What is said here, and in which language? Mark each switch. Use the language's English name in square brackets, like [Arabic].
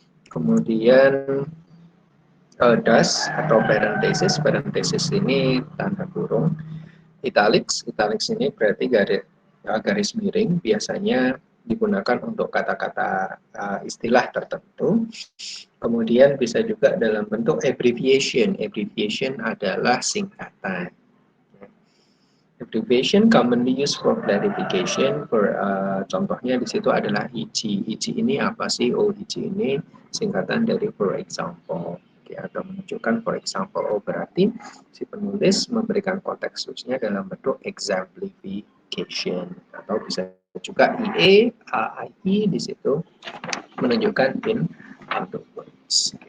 [Indonesian] Kemudian dash atau parenthesis, parenthesis ini tanda kurung. Italics, italics ini berarti garis miring, biasanya digunakan untuk kata-kata istilah tertentu. Kemudian bisa juga dalam bentuk abbreviation. Abbreviation adalah singkatan. [English] Abbreviation commonly used for clarification. [Indonesian] Contohnya di situ adalah ICI. ICI ini apa sih? Oh, ICI ini singkatan dari [English] for example. [Indonesian] Atau menunjukkan [English] for example. [Indonesian] Oh, berarti si penulis memberikan konteks khususnya dalam bentuk exemplification. Atau bisa juga IE, AII di situ menunjukkan [English] in other words.